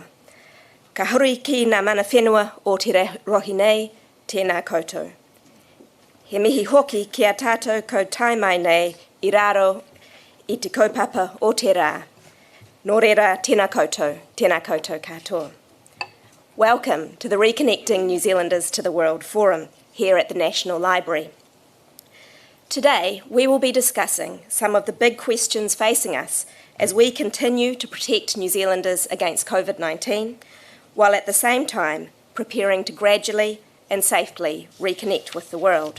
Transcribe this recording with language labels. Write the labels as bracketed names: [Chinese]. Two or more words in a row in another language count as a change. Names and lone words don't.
[Māori] Ka huri ki ngā mana whenua o te rohi nei, tēnā koutou. He mihi hoki ki a tātou ko tai mai nei I raro I te kaupapa o te rā. Nō reira, tēnā koutou katoa. [English] Welcome to the Reconnecting New Zealanders to the World Forum here at the National Library. Today, we will be discussing some of the big questions facing us as we continue to protect New Zealanders against COVID-19, while at the same time preparing to gradually and safely reconnect with the world.